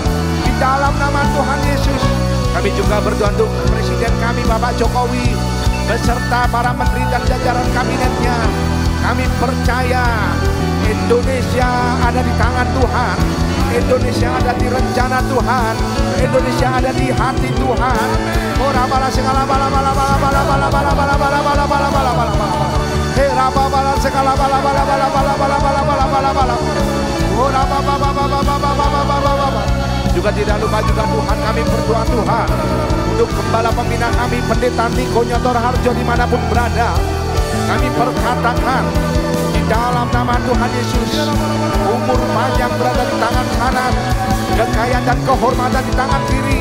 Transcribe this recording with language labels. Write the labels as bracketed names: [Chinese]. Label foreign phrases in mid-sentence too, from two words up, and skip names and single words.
[Indonesian] Di dalam nama Tuhan Yesus, kami juga berdoa untuk Presiden kami Bapak Jokowi beserta para menteri dan jajaran kabinetnya. Kami percaya Indonesia ada di tangan Tuhan, Indonesia ada di rencana Tuhan, Indonesia ada di hati Tuhan. Ora bala segala bala bala bala bala bala bala bala bala bala bala bala bala bala. Hera bala segala bala bala bala bala bala bala bala bala bala. Ora baba baba baba baba baba baba. Juga tidak lupa juga Tuhan kami berdoa Tuhan untuk gembala pembina kami Pendeta Niko Nyotor Harjo dimanapun berada. Kami perkatakan di dalam nama Tuhan Yesus, umur panjang berada di tangan kanan, kekayaan dan kehormatan di tangan kiri.